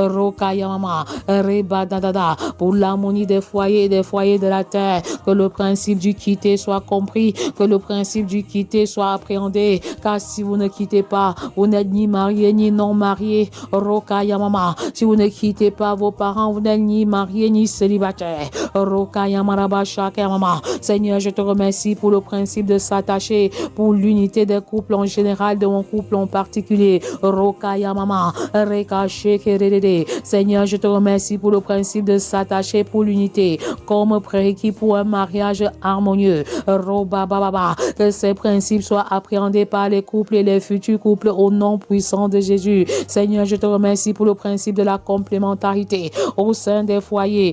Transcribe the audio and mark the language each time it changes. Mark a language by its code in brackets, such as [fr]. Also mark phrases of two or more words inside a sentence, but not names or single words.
[fr] Pour l'harmonie des foyers et des foyers de la terre, que le principe du quitter soit compris, que le principe du quitter soit appréhendé, car si vous ne quittez pas, vous n'êtes ni marié ni non marié. Rokaya mama. Si vous ne quittez pas vos parents, vous n'êtes ni marié ni célibataire. Rokaya maraba shaka mama. Seigneur, je te remercie pour le principe de s'attacher, pour l'unité des couples en général, de mon couple en particulier. Rokaya mama. Reka shekerede. Seigneur, je te remercie pour le principe de s'attacher pour l'unité, comme prérequis pour un mariage harmonieux. Roba baba. Que ces principes soient appréhendés par les couples et les futurs couples au nom puissant de Jésus. Seigneur, je te remercie pour le principe de la complémentarité au sein des foyers.